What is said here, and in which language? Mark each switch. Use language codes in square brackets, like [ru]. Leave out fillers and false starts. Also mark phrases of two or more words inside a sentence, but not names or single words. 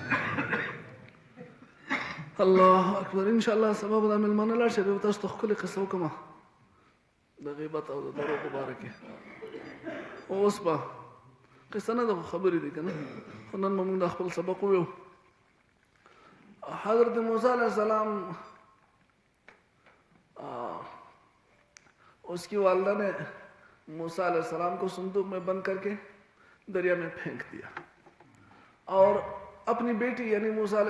[ar] الله اکبر [ps] انشاءالله سبا به دا مېلمانه لاړ شي بیا به تاسو ته ښکلې قصه وکړم د غیبت او د دروغو باره کې اوس به قصه نه ده خو خبرې دي که نه خو نن به مونږ دا خپل سبق وویو [ur] حضرت موسیٰ [ar] علیہ السلام [ur] اس کی والدہ نے موسیٰ [ar] علیہ السلام [ur] کو صندوق میں بند کر کے دریا میں پھینک دیا اور اپنی بیٹی یعنی موسیٰ علیہ